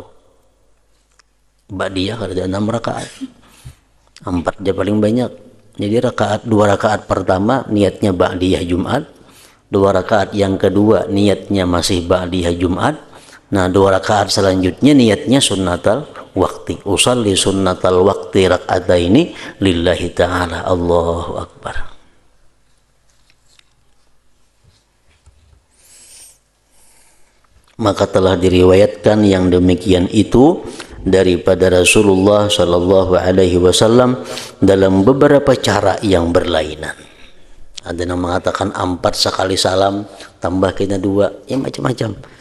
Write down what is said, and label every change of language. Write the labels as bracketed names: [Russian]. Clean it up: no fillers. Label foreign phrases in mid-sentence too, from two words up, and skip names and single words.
[Indonesian] Ba'diyah ada 6 rakaat. 4 aja paling banyak. Jadi 2 rakaat pertama niatnya ba'diyah Jumat, 2 rakaat yang kedua niatnya masih ba'diyah Jumat. Nah 2 rakaat selanjutnya niatnya [Arabic] سنة الوقت. أصلي سنة الوقت ركعتين لله تعالى. الله أكبر. [Indonesian] Maka telah diriwayatkan yang demikian itu daripada [Arabic] رسول الله صلى الله عليه وسلم [Indonesian] dalam beberapa cara yang berlainan. Ada yang mengatakan 4 sekali salam, tambah kena 2, ya macam-macam.